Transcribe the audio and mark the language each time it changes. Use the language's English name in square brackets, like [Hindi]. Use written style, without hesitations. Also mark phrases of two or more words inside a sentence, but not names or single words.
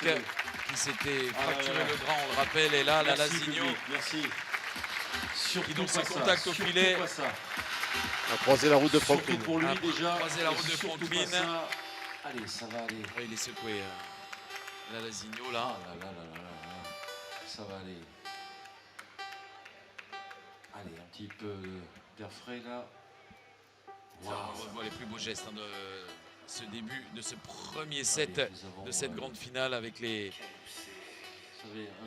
[French] remerciez-le. qui s'était Ah, fracturé là, là. le bras, on le rappelle, et là, la Merci, Lasigno public, merci. Surtout donc pas ce ça, contact au surtout filet. pas ça. A croisé la route de Surtout Franklin. pour lui Ah, déjà. croiser la route de surtout Franklin. pas ça. Allez, ça va aller. Ouais, il est secoué. La Lasigno là. Ah là là là là là là. Ça va aller. Allez, un petit peu d'air frais là. On revoit les plus beaux gestes hein, de ce début, de ce premier set Allez, nous avons, de cette grande finale avec les vous savez, un